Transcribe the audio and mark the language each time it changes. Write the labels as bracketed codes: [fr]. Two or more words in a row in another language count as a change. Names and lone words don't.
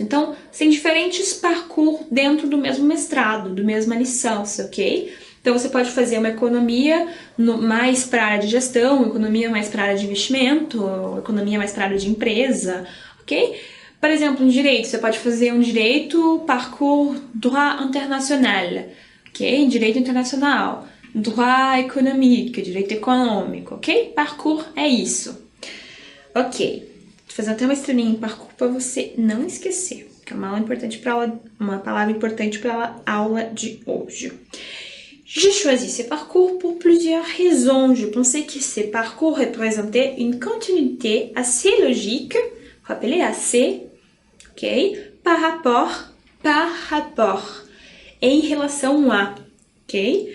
[pt] Então, tem diferentes parcours dentro do mesmo mestrado, do mesma licença, ok? Então, você pode fazer uma economia mais para a área de gestão, economia mais para a área de investimento, economia mais para a área de empresa, ok? Por exemplo, em direito, você pode fazer um direito [fr] parcours droit international, [pt] ok? Direito internacional. [fr] Droit économique, [pt] direito econômico, ok? Parcours é isso. Ok. Vou fazer até uma estrelinha em parcours para você não esquecer, que é uma palavra importante para a aula de hoje. [fr] J'ai choisi ces parcours pour plusieurs raisons. Je pensais que ces parcours représentaient une continuité assez logique, rappelez assez, ok? Par rapport, [pt] em relação a, ok?